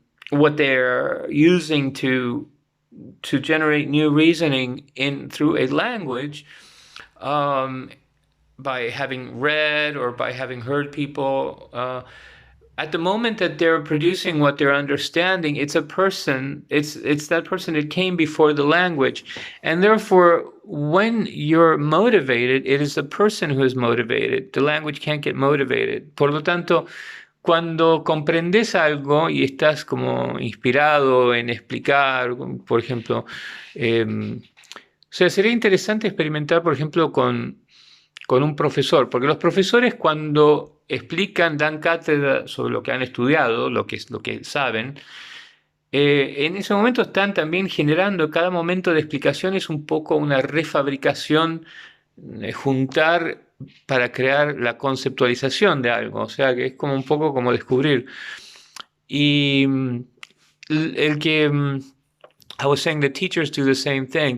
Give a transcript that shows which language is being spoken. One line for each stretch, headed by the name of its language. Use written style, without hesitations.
English: what they're using to generate new reasoning through a language, by having read or by having heard people. At the moment that they're producing what they're understanding, it's a person, it's that person that came before the language. And therefore, when you're motivated, it is the person who is motivated. The language can't get motivated.
Spanish: Por lo tanto, cuando comprendes algo y estás como inspirado en explicar, por ejemplo, o sea, sería interesante experimentar, por ejemplo, con un profesor, porque los profesores cuando explican, dan cátedra sobre lo que han estudiado, lo que saben, en ese momento están también generando, cada momento de explicación es un poco una refabricación, juntar para crear la conceptualización de algo, o sea que es como un poco como descubrir. Y el que
English: I was saying that teachers do the same thing.